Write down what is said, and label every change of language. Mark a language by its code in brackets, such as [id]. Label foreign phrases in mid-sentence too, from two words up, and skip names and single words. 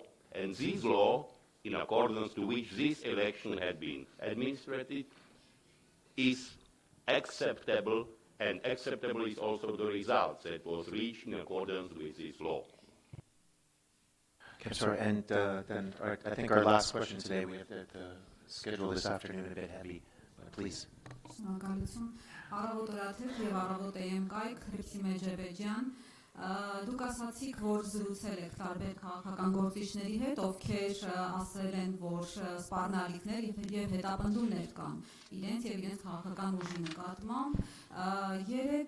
[en] And this law, in accordance to which this election had been administered, is acceptable, and acceptable is also the result that was reached in accordance with this law. Okay, I'm sorry, and then I think our last question today, we have the schedule this afternoon a bit heavy, but please. [hy] Դուք ասացիք, որ զրուցել եք տարբեր քաղաքական գործիչների հետ, ովքեր ասել են, որ սպառնալիքներ եւ հետապնդումներ կան իրենց եւ իրենց քաղաքական ուժի նկատմամբ։ Երեք